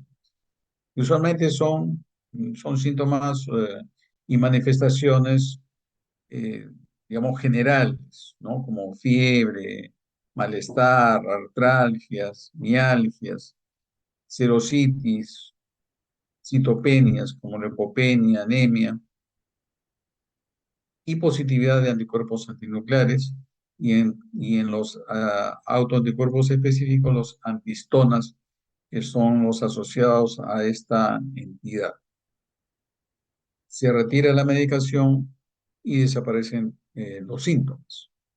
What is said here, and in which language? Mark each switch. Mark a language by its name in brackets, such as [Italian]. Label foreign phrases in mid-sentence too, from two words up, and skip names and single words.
[Spanish] Y usualmente son síntomas y manifestaciones, eh, digamos, generales, ¿no? Como fiebre, malestar, artralgias, mialgias, serositis, citopenias como leucopenia, anemia, y positividad de anticuerpos antinucleares, y en los autoanticuerpos específicos, los antistonas, que son los asociados a esta entidad. Se retira la medicación y desaparecen los síntomas.